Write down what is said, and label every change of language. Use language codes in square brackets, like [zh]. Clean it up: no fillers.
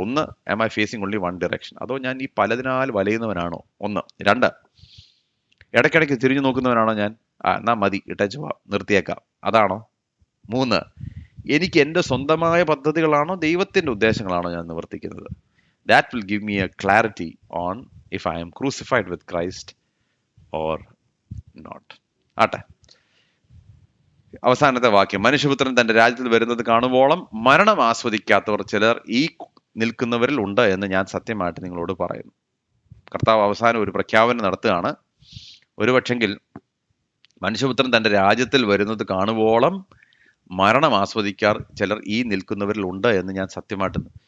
[en] 1, am I facing only one direction, [ml] അതോ ഞാൻ ഈ പലതിനാൽ വലയുന്നവനാണോ? [en] 1. [ml] 2, ഇടയ്ക്കിടയ്ക്ക് തിരിഞ്ഞു നോക്കുന്നവനാണോ ഞാൻ? എന്നാ മതി, ഇട്ടേച്ച് നിർത്തിയേക്കാം, അതാണോ? 3, എനിക്ക് എൻ്റെ സ്വന്തമായ പദ്ധതികളാണോ ദൈവത്തിന്റെ ഉദ്ദേശങ്ങളാണോ ഞാൻ നിവർത്തിക്കുന്നത്? [en] That will give me a clarity on if I am crucified with Christ or not. [ml] ആട്ടെ, അവസാനത്തെ വാക്യം, മനുഷ്യപുത്രൻ തന്റെ രാജ്യത്തിൽ വരുന്നത് കാണുവോളം മരണം ആസ്വദിക്കാത്തവർ ചിലർ ഈ നിൽക്കുന്നവരിൽ ഉണ്ട് എന്ന് ഞാൻ സത്യമായിട്ട് നിങ്ങളോട് പറയുന്നു. കർത്താവ് അവസാനം ഒരു പ്രഖ്യാപനം നടത്തുകയാണ്. ഒരുപക്ഷെങ്കിൽ മനുഷ്യപുത്രൻ തന്റെ രാജ്യത്തിൽ വരുന്നത് കാണുവോളം മരണം ആസ്വദിക്കാർ ചിലർ ഈ നിൽക്കുന്നവരിൽ ഉണ്ട് എന്ന് ഞാൻ സത്യമായിട്ട്.